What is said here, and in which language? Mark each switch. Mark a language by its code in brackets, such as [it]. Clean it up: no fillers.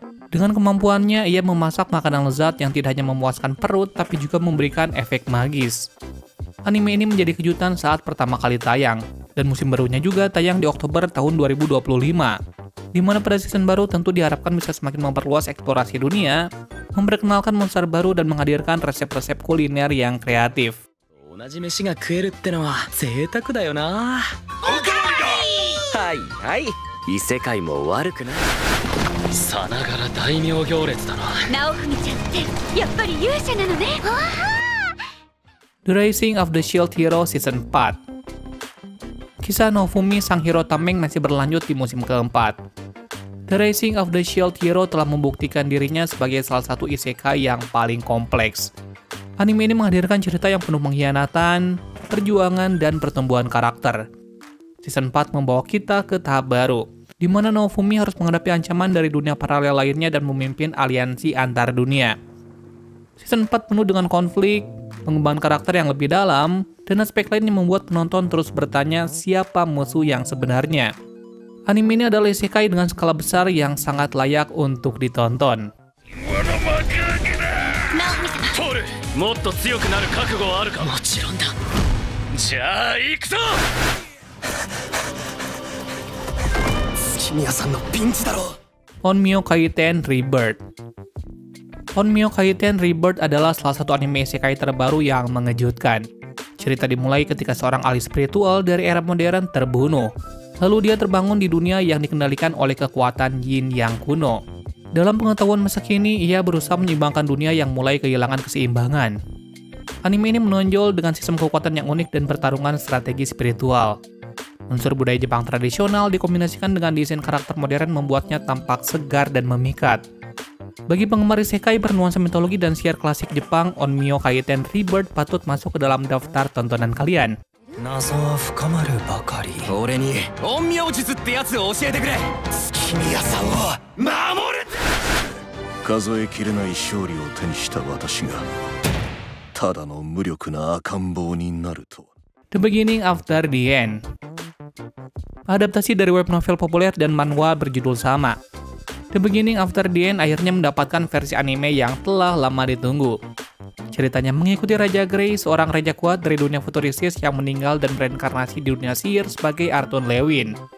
[id] Dengan kemampuannya, ia memasak makanan lezat yang tidak hanya memuaskan perut, tapi juga memberikan efek magis. Anime ini menjadi kejutan saat pertama kali tayang, dan musim barunya juga tayang di Oktober tahun 2025, di mana pada season baru tentu diharapkan bisa semakin memperluas eksplorasi dunia, memperkenalkan monster baru, dan menghadirkan resep-resep kuliner yang kreatif. [ja] 同じ飯が食えるってのは贅沢だよな。はいはい、異世界も悪くない。さながら大名行列だな。直文ちゃんってやっぱり勇者なのね。 [en] The Rising of the Shield Hero Season 4. [id] Kisah Nofumi sang hero tameng masih berlanjut di musim keempat. The Rising of the Shield Hero telah membuktikan dirinya sebagai salah satu isekai yang paling kompleks. Anime ini menghadirkan cerita yang penuh pengkhianatan, perjuangan, dan pertumbuhan karakter. Season 4 membawa kita ke tahap baru, di mana Nofumi harus menghadapi ancaman dari dunia paralel lainnya dan memimpin aliansi antar dunia. Season 4 penuh dengan konflik, pengembangan karakter yang lebih dalam, dan aspek lain yang membuat penonton terus bertanya siapa musuh yang sebenarnya. Anime ini adalah isekai dengan skala besar yang sangat layak untuk ditonton. [ja] もっと強くなる覚悟はあるか。もちろんだ。じゃあ行くぞ。月宮さんのピンチだろ。 [en] Onmyo Kaiten Rebirth. [id] Onmyo Kaiten Rebirth adalah salah satu anime isekai terbaru yang mengejutkan. Cerita dimulai ketika seorang ahli spiritual dari era modern terbunuh. Lalu dia terbangun di dunia yang dikendalikan oleh kekuatan yin yang kuno. Dalam pengetahuan masa kini, ia berusaha menyeimbangkan dunia yang mulai kehilangan keseimbangan. Anime ini menonjol dengan sistem kekuatan yang unik dan pertarungan strategi spiritual. Unsur budaya Jepang tradisional dikombinasikan dengan desain karakter modern membuatnya tampak segar dan memikat. Bagi penggemar isekai bernuansa mitologi dan siar klasik Jepang, Onmyo Kaiten Rebirth patut masuk ke dalam daftar tontonan kalian. [ja] 謎は深まるばかり。俺に陰陽術ってやつを教えてくれ。月宮さんを守る。数えきれない勝利を手にした私がただの無力な赤ん坊になるとは。 [en] The Beginning After the End. [id] Adaptasi dari web novel populer dan manhwa berjudul sama. The Beginning After the End akhirnya mendapatkan versi anime yang telah lama ditunggu. Ceritanya mengikuti Raja Grey, seorang raja kuat dari dunia futuristis yang meninggal dan bereinkarnasi di dunia sihir sebagai Arthur Lewin.